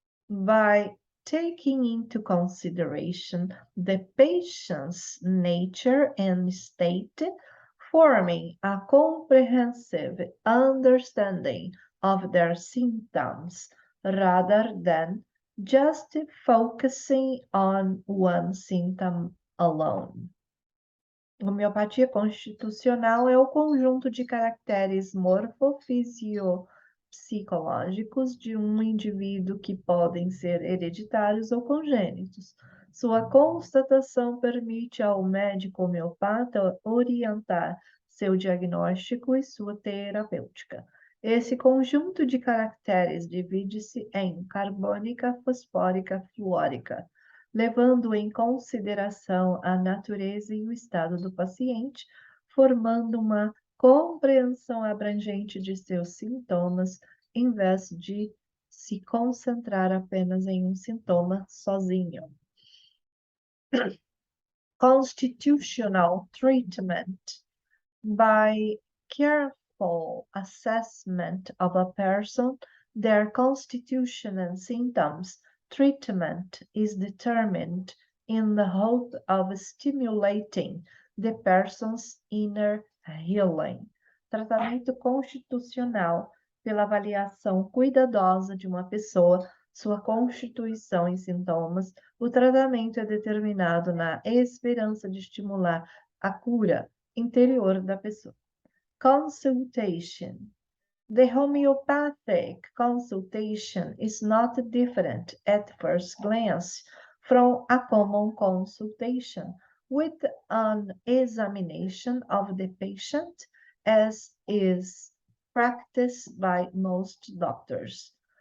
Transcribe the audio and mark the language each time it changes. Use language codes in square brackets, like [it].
[en] by taking into consideration the patient's nature and state, forming a comprehensive understanding of their symptoms rather than just focusing on one symptom alone. [pt] Homeopatia constitucional é o conjunto de caracteres morfopsicológicos de um indivíduo que podem ser hereditários ou congênitos. Sua constatação permite ao médico homeopata orientar seu diagnóstico e sua terapêutica. Esse conjunto de caracteres divide-se em carbônica, fosfórica, fluórica, levando em consideração a natureza e o estado do paciente, formando uma compreensão abrangente de seus sintomas, em vez de se concentrar apenas em um sintoma sozinho. [en] Constitutional treatment. By careful assessment of a person, their constitution and symptoms, treatment is determined in the hope of stimulating the person's inner healing. [pt] Tratamento constitucional pela avaliação cuidadosa de uma pessoa, sua constituição e sintomas. O tratamento é determinado na esperança de estimular a cura interior da pessoa. [en] Consultation. The homeopathic consultation is not different at first glance from a common consultation, with an examination of the patient as is practiced by most doctors.